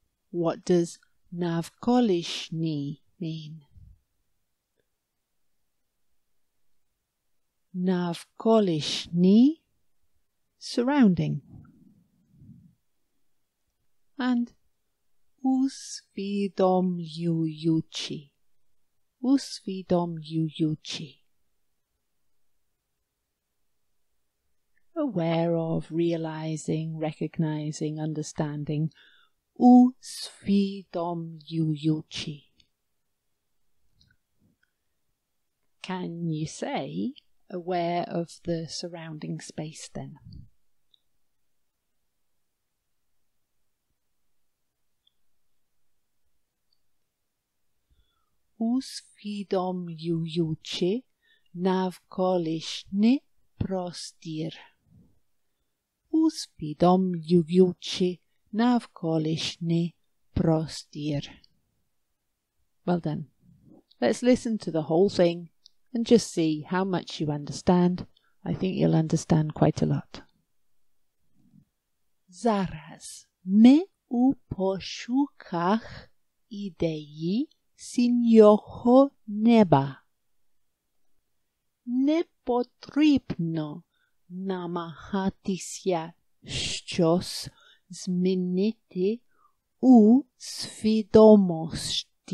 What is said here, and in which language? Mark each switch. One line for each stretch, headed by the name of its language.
English: What does navkolishny mean? Navkolishny, surrounding.
Ukrainian: And usvidomyuючи. Usvidomyuючи.
English: Aware of, realizing, recognizing, understanding.
Ukrainian: Usvidomyuючи.
English: Can you say aware of the surrounding space then?
Ukrainian: Usvidomyuючи навколишній простір. Usvidomyuючи навколишній простір.
English: Well done. Let's listen to the whole thing and just see how much you understand. I think you'll understand quite a lot.
Ukrainian: Зараз ми у пошуках ідеї синього неба. Не потрібно намагатися щось змінити у свідомості.